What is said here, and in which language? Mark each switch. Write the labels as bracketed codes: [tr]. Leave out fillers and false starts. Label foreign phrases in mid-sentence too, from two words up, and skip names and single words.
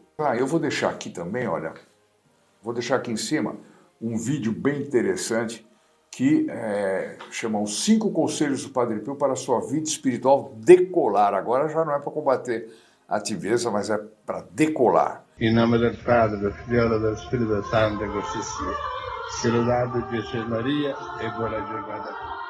[pt] Eu vou deixar aqui também, olha, vou deixar aqui em cima um vídeo bem interessante que chama os 5 conselhos do Padre Pio para a sua vida espiritual decolar. Agora já não é para combater a tibieza, mas é para decolar. Em nome do Padre, do Filho e do Espírito Santo, [it] così sia. Sia lodato Jesus Maria e buona giornata.